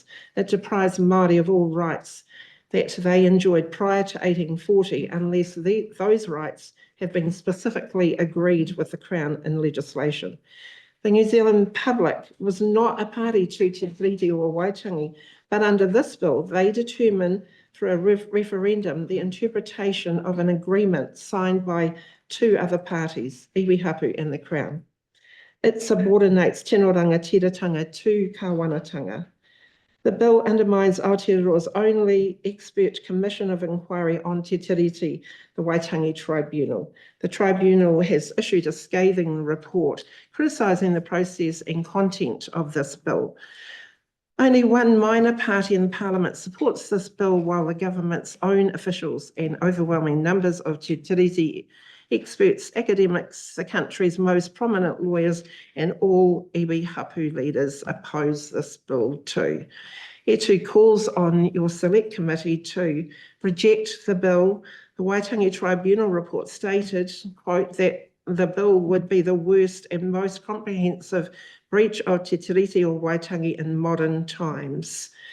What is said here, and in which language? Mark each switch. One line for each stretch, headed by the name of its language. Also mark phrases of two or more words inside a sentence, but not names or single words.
English: It deprives Māori of all rights that they enjoyed prior to 1840 unless those rights have been specifically agreed with the Crown in legislation. The New Zealand public was not a party to Te Tiriti or Waitangi, but under this bill, they determine through a referendum the interpretation of an agreement signed by two other parties,
Māori: iwi hapu
English: and the Crown. It subordinates
Māori: tino rangatiratanga
English: to kawanatanga. The bill undermines Aotearoa's only expert commission of inquiry on Te Tiriti, the Waitangi Tribunal. The tribunal has issued a scathing report criticising the process and content of this bill. Only one minor party in Parliament supports this bill, while the government's own officials and overwhelming numbers of Te Tiriti experts, academics, the country's most prominent lawyers, and all
Māori: iwi hapu
English: leaders oppose this bill too. E2 calls on your select committee to reject the bill. The Waitangi Tribunal report stated, quote, that the bill would be the worst and most comprehensive breach of Te Tiriti or Waitangi in modern times.